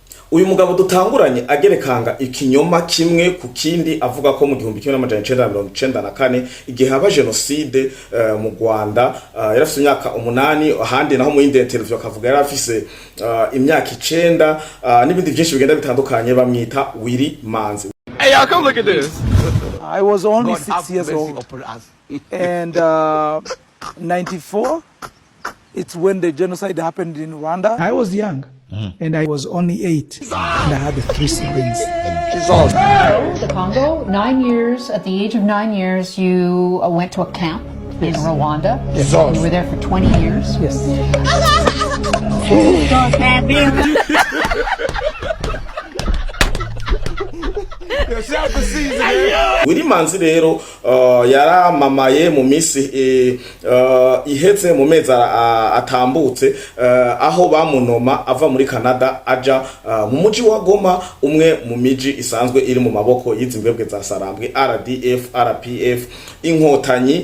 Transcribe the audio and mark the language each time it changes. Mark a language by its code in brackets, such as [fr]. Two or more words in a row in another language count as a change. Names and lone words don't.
[rn] uyu mugabo dutanguranye agerekanga ikinyoma kimwe ku kindi avuga ko mu 1994 igihe haba genocide mu Rwanda yarafise imyaka 8 ahandi naho mu interview akavuga yarafise imyaka 9 n'ibindi byinshi bigenda bitandukanye bamwita Willy Manzi. [en] Hey, y'all, come look at this. I was only 6 years old. And 94, it's when the genocide happened in Rwanda. I was young, and I was only 8, and I had 3 siblings. The Congo, 9 years, at the age of 9 years, you went to a camp in Rwanda. Yes. You were there for 20 years. Yes. [rn] Willy Manzi rero yaramamaye mu misi iheze mu mezi atambutse aho bamunoma ava muri Canada aja mu muji wa Goma, umwe mu miji isanzwe iri mu maboko y'izimbwebwe za Sarambwe, RDF, RPF, inkotanyi.